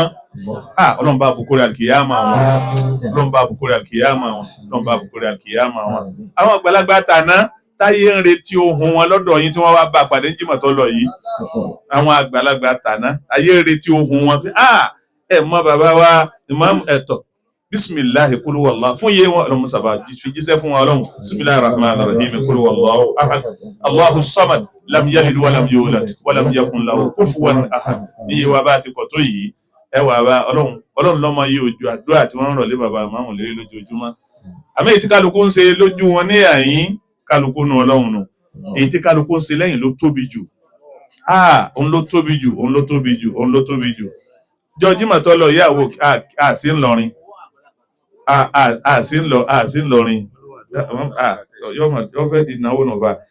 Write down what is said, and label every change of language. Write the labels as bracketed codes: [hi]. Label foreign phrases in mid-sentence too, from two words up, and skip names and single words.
[yo] Ọlọ́run bá bùkúrẹ́ alkiyama wọn Ọlọ́run bá bùkúrẹ́ alkiyama wọn Ọlọ́run bá bùkúrẹ́ alkiyama wọn àwọn àgbàlagbà tàná táyé ń retí ohun wọn lọ́dọ̀ yín tí wọ́n wá bá pàdé jímọ̀ tó lọ yìí àwọn àgbàlagbà tàná ayé ń retí ohun wọn pé ẹ mọ bàbá wa Imam ẹ̀tọ́ [ar] بسم الله قل هو الله [yo] fún yé wọn Ọlọ́run sábà fi jíṣẹ́ fún wọn Ọlọ́run [ar] بسم الله الرحمن الرحيم قل هو الله أحد الله الصمد لم يلد ولم يولد ولم يكن له كفوا أحد [yo] iye wa bá ti pọ̀ tó yìí ẹ wà bá Ọlọ́run lọ́mọ yìí ojú àdúrà tí wọ́n ń rọ̀lé bàbá ìmáàmù lérí lójoojúmọ́ àmì èyí tí kálukú ń ṣe lójú wọn ní àyín kálukú nu Ọlọ́run nù èyí tí kálukú ń ṣe lẹ́yìn ló tóbi jù òun ló tóbi jù òun ló tóbi jù òun ló tóbi jù jọjímọ̀ tó lọ ìyàwó àsí ńlọrin àsí ńlọrin yóò fẹ́ di ìnáwó nùfà